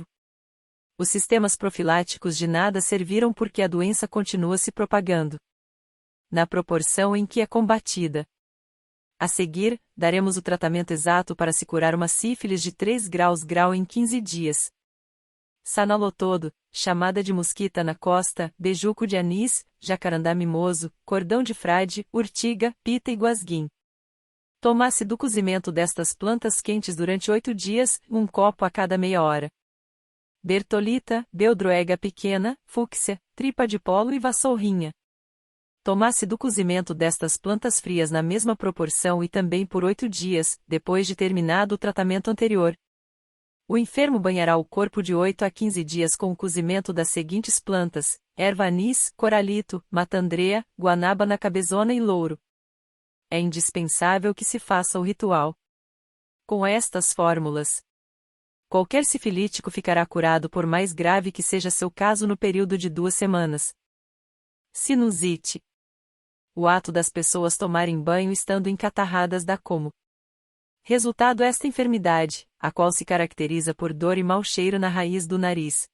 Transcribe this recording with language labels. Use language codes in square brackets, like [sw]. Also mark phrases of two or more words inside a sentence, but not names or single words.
[pt] Os sistemas profiláticos de nada serviram porque a doença continua se propagando na proporção em que é combatida. A seguir, daremos o tratamento exato para se curar uma sífilis de 3 graus em 15 dias. Sanalotodo, chamada de mosquita na costa, bejuco de anis, jacarandá mimoso, cordão de frade, urtiga, pita e guasguim. Toma-se do cozimento destas plantas quentes durante 8 dias, 1 copo a cada meia hora. Bertolita, beldroega pequena, fúcsia, tripa de polo e vassourrinha. Toma-se do cozimento destas plantas frias na mesma proporção e também por 8 dias, depois de terminado o tratamento anterior. O enfermo banhará o corpo de 8 a 15 dias com o cozimento das seguintes plantas: erva anis, coralito, matandreia, [es] guanábana cabezona [pt] e louro. É indispensável que se faça o ritual com estas fórmulas. Qualquer sifilítico ficará curado por mais grave que seja seu caso no período de 2 semanas. Sinusite. O ato das pessoas tomarem banho estando encatarradas dá como resultado esta enfermidade, a qual se caracteriza por dor e mau cheiro na raiz do nariz.